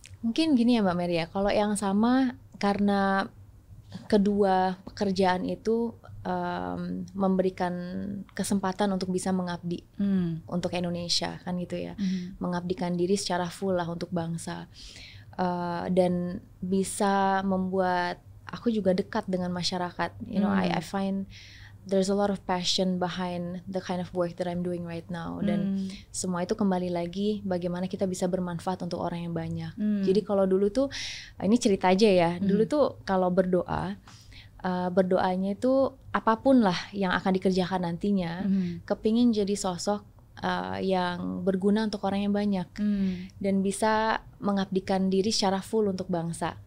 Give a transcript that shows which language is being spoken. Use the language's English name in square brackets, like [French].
[Indonesian] Mungkin gini ya Mbak Mary ya, kalau yang sama karena kedua pekerjaan itu memberikan kesempatan untuk bisa mengabdi untuk Indonesia kan gitu ya, mengabdikan diri secara full lah untuk bangsa dan bisa membuat aku juga dekat dengan masyarakat. [English] I find there's a lot of passion behind the kind of work that I'm doing right now. [Indonesian] Dan semua itu kembali lagi bagaimana kita bisa bermanfaat untuk orang yang banyak. Jadi kalau dulu tuh, ini cerita aja ya, dulu tuh kalau berdoa, berdoanya itu apapun lah yang akan dikerjakan nantinya, kepingin jadi sosok yang berguna untuk orang yang banyak dan bisa mengabdikan diri secara full untuk bangsa.